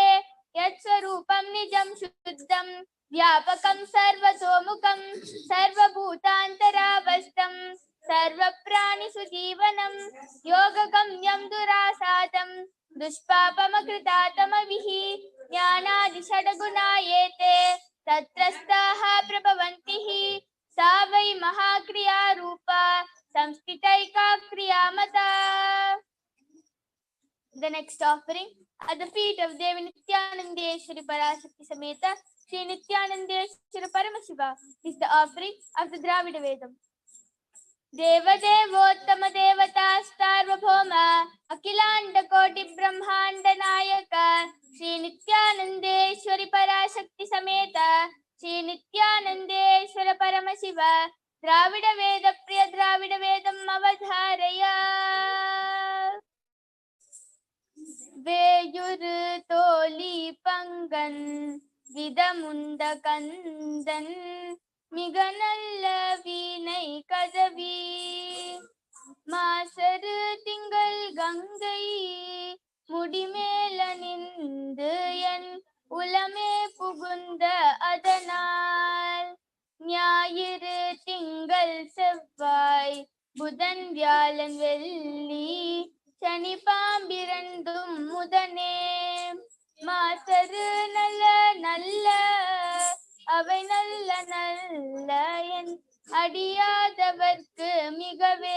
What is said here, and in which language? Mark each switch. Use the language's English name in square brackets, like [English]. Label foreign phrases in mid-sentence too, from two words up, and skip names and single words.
[Sanskrit] यत्स्वरूपं निजं शुद्धं व्यापकं सर्वतोमुखं सर्वभूतान्तरावस्थं सर्वप्राणिषु जीवनं योगगम्यं दुरासादं दुष्पापमकृतातमभिः ज्ञानादिषड्गुणायेते तत्रस्थाः प्रभवन्ति हि सा वै महाक्रिया रूपा संस्थितैका क्रियामता। [English] The next offering at the feet of Devi Nithyanandeshwari Parashakti Sameta Shri Nithyanandeshwara Paramashiva is the offering of the Dravida Vedam. [Sanskrit] देवदेवोत्तम देवता सार्वभौम अखिलांड कोटि ब्रह्मांड नायक श्री नित्यानंदेश्वरी पराशक्ति समेत श्री नित्यानंदेश्वर परमशिव द्राविड वेद प्रिय द्राविड वेदम् अवधारय। [Tamil] வேயுறுதோளி பங்கன் விடமுண்டகண்டன் மிகநல்ல வீணை கதவி மாசரு திங்கள் கங்கை முடிமேல நின்று என் உளமே புகுந்த அதனால் ஞாயிறு திங்கள் செவ்வாய் புதன் வியாழன் வெள்ளி சனி பாம்பிரண்டும் முதனே மாசரு நல்ல நல்ல அவை நல்ல நல்ல என் அடியாதவர்க்கு மிகவே.